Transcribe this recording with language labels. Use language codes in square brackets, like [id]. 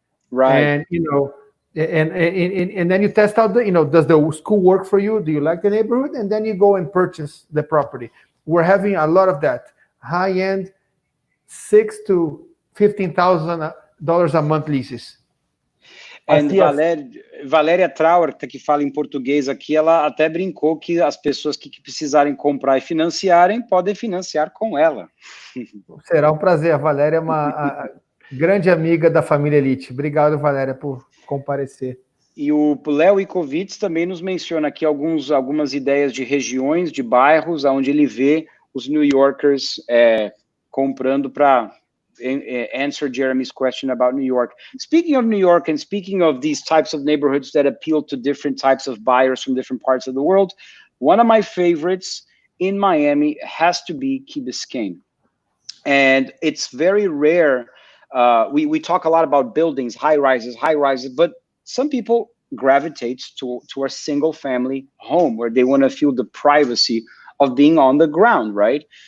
[en] Right. And, and then you test out does the school work for you? Do you like the neighborhood? And then you go and purchase the property. We're having a lot of that. High-end, $6,000 to $15,000 a month leases. [pt] And Valéria Trauer, que fala em português aqui, ela até brincou que as pessoas que precisarem comprar e financiarem, podem financiar com ela. Será um prazer. A Valéria é uma grande amiga da família Elite. Obrigado, Valéria, por comparecer. E o Léo Ickowicz também nos menciona aqui algumas ideias de regiões, de bairros, onde ele vê os New Yorkers comprando para [en] answer Jeremy's question about New York. Speaking of New York and speaking of these types of neighborhoods that appeal to different types of buyers from different parts of the world, one of my favorites in Miami has to be Key Biscayne. And it's very rare. We talk a lot about buildings, high rises, but some people gravitate to a single family home where they want to feel the privacy of being on the ground, right?